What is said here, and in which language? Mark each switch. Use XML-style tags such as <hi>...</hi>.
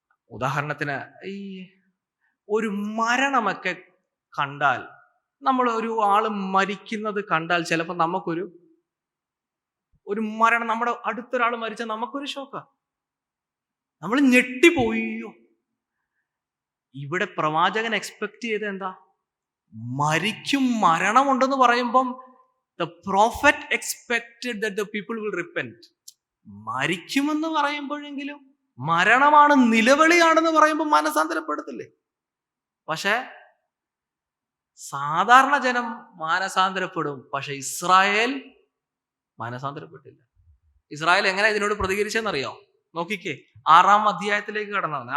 <ml>ഉദാഹരണത്തിന് ഈ ഒരു മരണമൊക്കെ കണ്ടാൽ, നമ്മൾ ഒരു ആള് മരിക്കുന്നത് കണ്ടാൽ ചിലപ്പോൾ നമുക്കൊരു മരണം, നമ്മുടെ അടുത്തൊരാൾ മരിച്ചാൽ നമുക്കൊരു ഷോക്കാ, നമ്മൾ ഞെട്ടിപ്പോയോ. ഇവിടെ പ്രവാചകൻ എക്സ്പെക്ട് ചെയ്ത് എന്താ? മരിക്കും, മരണമുണ്ടെന്ന് പറയുമ്പം</ml> <en>the prophet expected that the people will repent.</en> <ml>മരിക്കുമെന്ന് പറയുമ്പോഴെങ്കിലും മരണമാണ്, നിലവിളിയാണെന്ന് പറയുമ്പോൾ മാനസാന്തരപ്പെടത്തില്ലേ? പക്ഷെ സാധാരണ ജനം മാനസാന്തരപ്പെടും, പക്ഷെ ഇസ്രായേൽ മാനസാന്തരപ്പെട്ടില്ല. ഇസ്രായേൽ എങ്ങനെ ഇതിനോട് പ്രതികരിച്ചെന്നറിയോ? നോക്കിക്കേ, 6-ാം അധ്യായത്തിലേക്ക് കടന്നതാണ്.</ml>